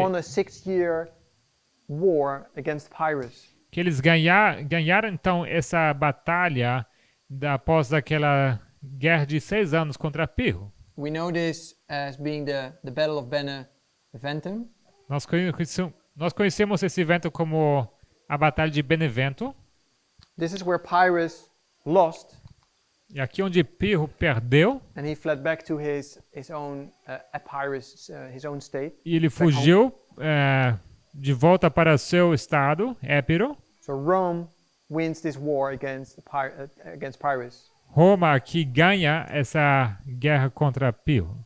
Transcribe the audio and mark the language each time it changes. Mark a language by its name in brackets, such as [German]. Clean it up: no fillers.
[English] won a 6-year war against Pyrrhus. [Portuguese] que eles ganharam então essa batalha após aquela guerra de 6 anos contra Pirro. [English] We know this as being the Battle of Beneventum. [Portuguese] Nós conhecemos esse evento como a Batalha de Benevento. [English] This is where Pyrrhus lost, [Portuguese] E aqui onde Pirro perdeu [English] and he fled back to his own Epirus, his own state. [Portuguese] e ele fugiu de volta para seu estado, Épiro. [English] So Rome wins this war against Pyrrhus. [Portuguese] Roma aqui ganha essa guerra contra Pirro.